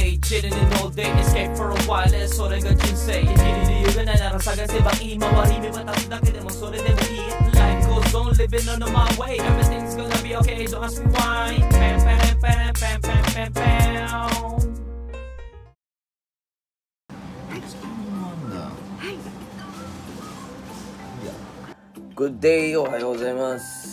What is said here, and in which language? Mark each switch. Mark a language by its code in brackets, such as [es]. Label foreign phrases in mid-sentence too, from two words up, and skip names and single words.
[en] sitting in all day, escape for a while, [ja] それが人生。生きる理由がないなら探せば今は意味は立つだけでもそれでもいい。 [en] Life goes on, living on my way, everything's gonna be okay, don't ask me why. Pam pam pam pam pam pam pam. Good day! [ja] おはようございます!